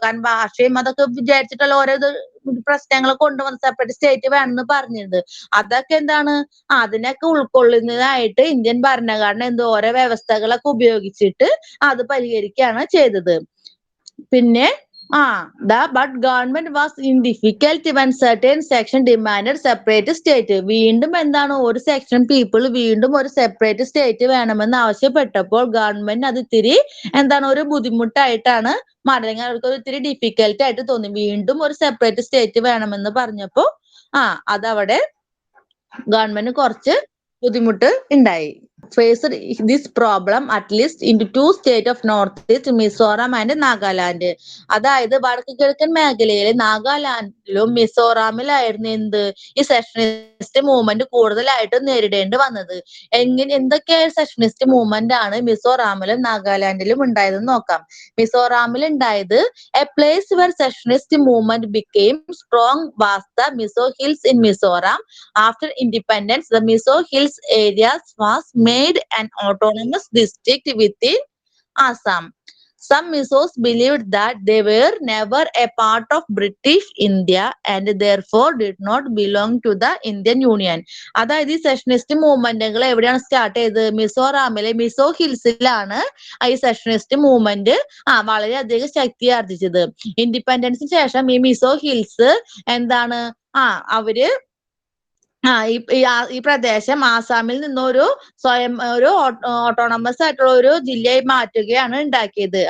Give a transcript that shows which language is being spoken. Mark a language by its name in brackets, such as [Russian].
[Malayalam] കാരണം ഭാഷയും അതൊക്കെ വിചാരിച്ചിട്ടുള്ള ഓരോ പ്രശ്നങ്ങൾ കൊണ്ടുവന്ന് സെപ്പറേറ്റ് സ്റ്റേറ്റ് വേണമെന്ന് പറഞ്ഞിരുന്നത്. അതൊക്കെ എന്താണ് അതിനൊക്കെ ഉൾക്കൊള്ളുന്നതായിട്ട് ഇന്ത്യൻ ഭരണഘടന ഓരോ വ്യവസ്ഥകളൊക്കെ ഉപയോഗിച്ചിട്ട് അത് പരിഹരിക്കുകയാണ് ചെയ്തത്. [English] പിന്നെ but government was in difficulty when certain section demanded separate state. [Malayalam] വീണ്ടും എന്താണ് ഒരു സെക്ഷൻ പീപ്പിൾ വീണ്ടും ഒരു സെപ്പറേറ്റ് സ്റ്റേറ്റ് വേണമെന്ന് ആവശ്യപ്പെട്ടപ്പോൾ ഗവൺമെന്റ് അത് ഇത്തിരി എന്താണ് ഒരു ബുദ്ധിമുട്ടായിട്ടാണ് അല്ലെങ്കിൽ അവർക്ക് ഒരു ഇത്തിരി ഡിഫിക്കൽട്ടി ആയിട്ട് തോന്നി. വീണ്ടും ഒരു സെപ്പറേറ്റ് സ്റ്റേറ്റ് വേണമെന്ന് പറഞ്ഞപ്പോ അതവിടെ ഗവൺമെന്റ് കുറച്ച് ബുദ്ധിമുട്ട് ഉണ്ടായി. [English] Faced this problem at least in 2 states of Northeast, Mizoram and Nagaland. [Malayalam] അതായത് വടക്ക് കിഴക്കൻ മേഖലയിലെ നാഗാലാൻഡിലും മിസോറാമിലായിരുന്നു ഈ സെഷനിസ്റ്റ് മൂവ്മെന്റ് കൂടുതലായിട്ട് നേരിടേണ്ടി വന്നത്. എന്തൊക്കെ സെഷനിസ്റ്റ് മൂവ്മെന്റ് ആണ് മിസോറാമിലും നാഗാലാൻഡിലും ഉണ്ടായതെന്ന് നോക്കാം. മിസോറാമിൽ ഉണ്ടായത് [English] a place where secessionist movement became strong was the Mizo Hills in Mizoram. After independence, the Mizo Hills areas was made an autonomous district within Assam. Some Misos believed that they were never a part of British India and therefore did not belong to the Indian Union. [Malayalam] അതായത് ഈ സെഷനിസ്റ്റ് മൂവ്മെന്റുകൾ എവിടെയാണ് start ചെയ്തത്? മിസോറാമിലെ മിസോ ഹിൽസിലാണ് ഈ സെഷനിസ്റ്റ് movement വളരെയധികം ശക്തി ആർജിച്ചത്. ഇൻഡിപെൻഡൻസിന് ശേഷം ഈ Mizo hills എന്താണ് അവര് ഈ പ്രദേശം ആസാമിൽ നിന്നൊരു സ്വയം ഒരു ഓട്ടോണമസ് ആയിട്ടുള്ള ഒരു ജില്ലയായി മാറ്റുകയാണ് ഉണ്ടാക്കിയത്.